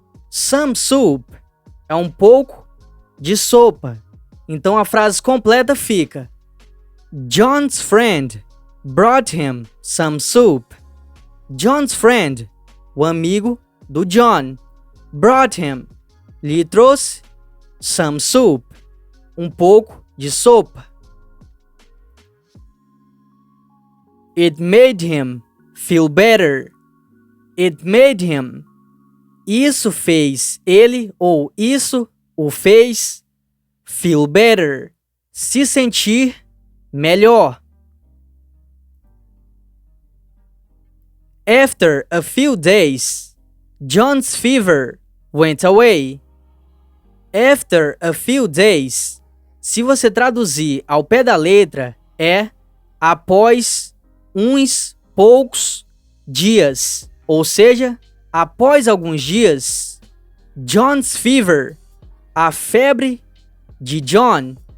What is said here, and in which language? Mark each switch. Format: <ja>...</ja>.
<en>Some soup</en> <pt>é um pouco de sopa. Então a frase completa fica</pt> <en>John's friend brought him some soup. John's friend,</en> <pt>o amigo do John,</pt> <en>brought him,</en> <pt>lhe trouxe</pt> <en>some soup,</en> <pt>um pouco de sopa.</pt> <en>It made him feel better. It made him.</en> <pt>Isso fez ele ou isso o fez</pt> <en>feel better.</en> <pt>Se sentir melhor.</pt> <en>After a few days, John's fever went away. After a few days,</en> <pt>se você traduzir ao pé da letra, é após uns poucos dias. Ou seja, após alguns dias,</pt> <en>John's fever,</en> <pt>a febre de John.</pt>